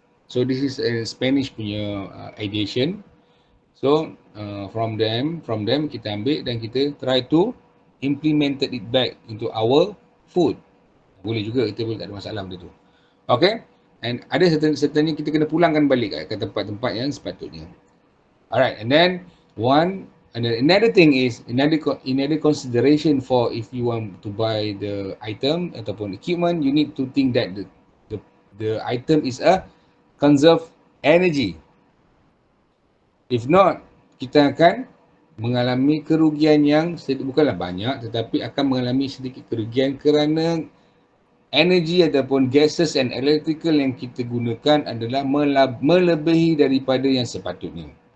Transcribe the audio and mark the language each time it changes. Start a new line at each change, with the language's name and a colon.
English: So this is a Spanish punya ideation. So from them
Malay: kita ambil dan kita
English: try to implemented it back into our food.
Malay: Boleh juga, kita boleh, tak ada masalah benda tu. Okay, and ada certainly kita kena pulangkan balik ke tempat-tempat yang sepatutnya.
English: Alright, and then another thing is another consideration for if you want to buy the item ataupun equipment, you need to think that the item is a conserve energy. If not,
Malay: kita akan mengalami kerugian yang bukanlah banyak, tetapi akan mengalami sedikit kerugian kerana energi ataupun
English: gases and electrical
Malay: yang kita gunakan adalah melebihi daripada yang sepatutnya.